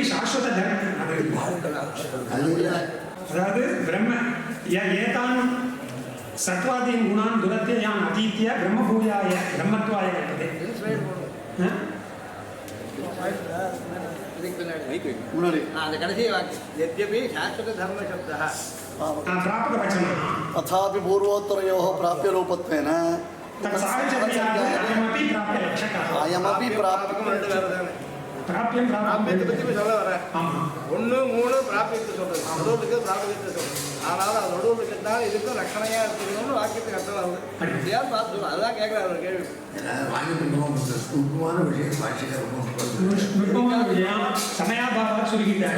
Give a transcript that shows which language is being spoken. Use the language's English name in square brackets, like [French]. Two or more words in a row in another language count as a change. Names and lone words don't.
[Sanskrit] शाश्वत அதாவது ब्रह्म एतान् सत्त्वादीन् गुणान् दुरत्ययान् अतीत्य ब्रह्मभूयाय ब्रह्मत्वाय [Tamil] முன்னாடி அந்த கடைசி வாக்கியம் [Sanskrit] यद्यपि शाश्वत धर्म शब्दः प्राप्त वचनः तथापि पूर्वोत्तरयोः प्राप्यरूपत्वेन अयमपि प्राप्य लक्षकः अयमपि प्राप्यं [Tamil] பிராபியத்தை பற்றி சொல்ல வரேன். 1 3 பிராபியத்தை சொல்றது, நடுவுக்கு பிராபியத்தை சொல்றது. ஆனால் அது நடுவுக்கு தான் இதுக்கும் ரட்சணையா இருக்கணும்னு வாக்கியத்துக்கு அர்த்தம் வருது. அப்படியா பார்த்து சொல்லு. அதுதான் கேட்குறாரு ஒரு கேள்வி. முக்கியமான விஷயம் பாஷைக்கார சமயாபாவம் சுருக்கிட்டாரு.